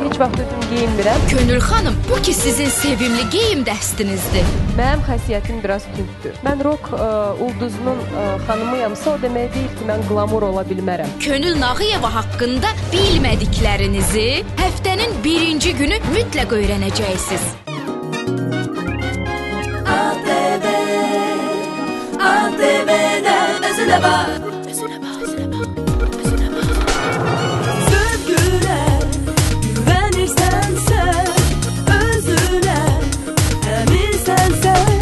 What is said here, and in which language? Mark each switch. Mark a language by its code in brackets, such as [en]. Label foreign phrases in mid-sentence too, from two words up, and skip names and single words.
[az] Könül xanım, bu ki sizin sevimli geyim dəstinizdir. Mənim xasiyyətim biraz tündür. Mən rock ulduzunun xanımıyamsa, o demək deyil ki, mən glamur ola bilmərəm. Könül Nağıyeva haqqında bilmədiklərinizi həftənin birinci günü mütləq öyrənəcəksiniz. [tr] ATV'den özüne bak. Zövgüne güvenirsen sen, özüne eminsen sen.